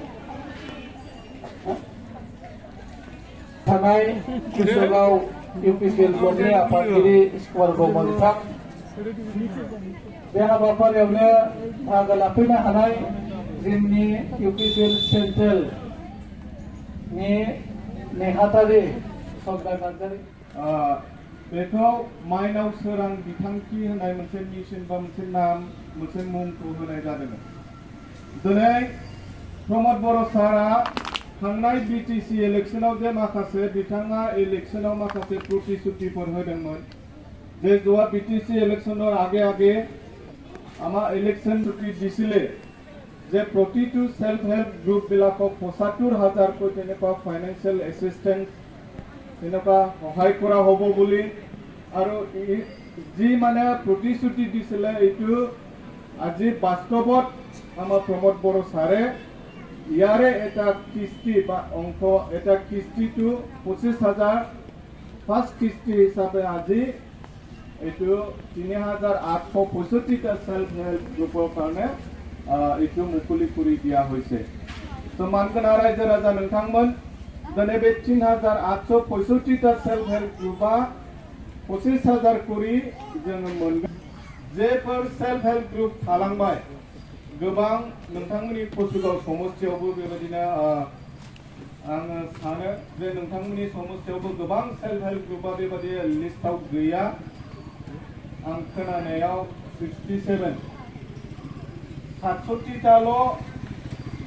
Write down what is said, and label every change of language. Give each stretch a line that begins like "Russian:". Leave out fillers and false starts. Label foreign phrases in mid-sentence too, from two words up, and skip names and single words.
Bodo: थानाय ओनसोलाव UPPL ब्लकनि आफादगिरि स्कुवार ब्रह्म बिथां बे हाबाफारियावनो बाहागो लाफैनो हानाय जोंनि UPPL सेन्ट्रेलनि नेहाथारि सौदार नार्जारी बेखौ माइनाव सोरां बिथांखि होनाय मोनसे मिशन बा मोनसे नाम मोनसे मुंखौ होनाय जादों दिनै प्रमद बर' सारा थांनाय BTC इलेक्शनाव जे माखासे बिथाङा इलेक्शनाव माखासे प्रतिश्रुतिफोर होदोंमोन जे जोआ BTC इलेक्शনৰ आगे
Assamese: আমাৰ ইলেকশ্যন ছুটি দিছিলে যে প্ৰতিটো সেলফ
English: help group
Assamese: বিলাকক ৭৫,০০০ কৈ তেনেকুৱা
English: financial assistance
Assamese: তেনেকুৱা সহায় কৰা হ'ব বুলি আৰু যি মানে প্ৰতিশ্ৰুতি দিছিলে এইটো আজি বাস্তৱত আমাৰ প্ৰমোদ বড়ো ছাৰে ইয়াৰে এটা কিস্তি বা অংশ এটা কিস্তিটো ২৫,০০০ ফাৰ্ষ্ট কিস্তি হিচাপে আজি এইটো ৩,৮৬৫টা
English: self help group
Assamese: কাৰণে এইটো মুকলি কৰি দিয়া হৈছে তো মানগোনাं
Bodo: रायजो राजा नोंथांमोन दिनै बे ৩,৮৬৫টা सेल्फ हेल्प ग्रुपआ ২৫,০০০ करि जोङो मोनगोन जेफोर
English: self help group
Bodo: थालांबाय गोबां नोंथांमोननि कसुगाव समस्थियावबो बेबायदिनो आङो सानो जे नोंथांमोननि समस्थियावबो गोबां सेल्फ हेल्प ग्रुपआ बेबायदि लिस्टआव गैया आं खोनानायाव 67 67टाल'